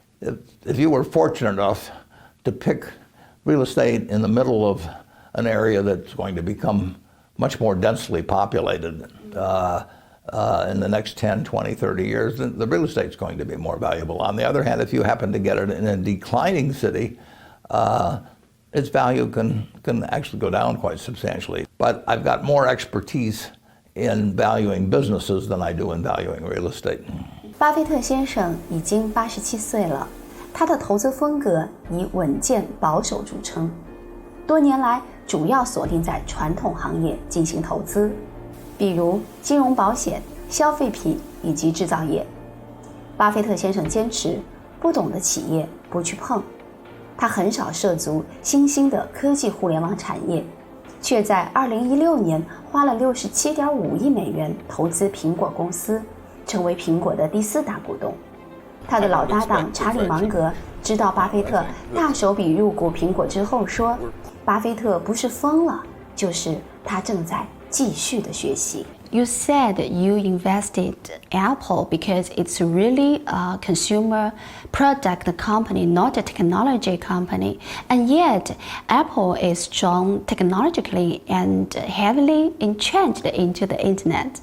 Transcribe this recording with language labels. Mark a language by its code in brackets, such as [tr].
[en] If you were fortunate enough to pick real estate in the middle of an area that's going to become much more densely populated in the next 10, 20, 30 years, then the real estate's going to be more valuable. On the other hand, if you happen to get it in a declining city, its value can actually go down quite substantially. But I've got more expertise in valuing businesses than I do in valuing real estate. [zh] 巴菲特先生已经87岁了，他的投资风格以稳健保守著称，多年来主要锁定在传统行业进行投资，比如金融保险、消费品以及制造业。巴菲特先生坚持不懂的企业不去碰，他很少涉足新兴的科技互联网产业，却在2016年花了67.5亿美元投资苹果公司，成为苹果的第4大股东。他的老搭档查理芒格知道巴菲特大手笔入股苹果之后说，巴菲特不是疯了，就是他正在继续的学习。 [en] You said you invested Apple because it's really a consumer product company, not a technology company. And yet, Apple is strong technologically and heavily entrenched into the internet.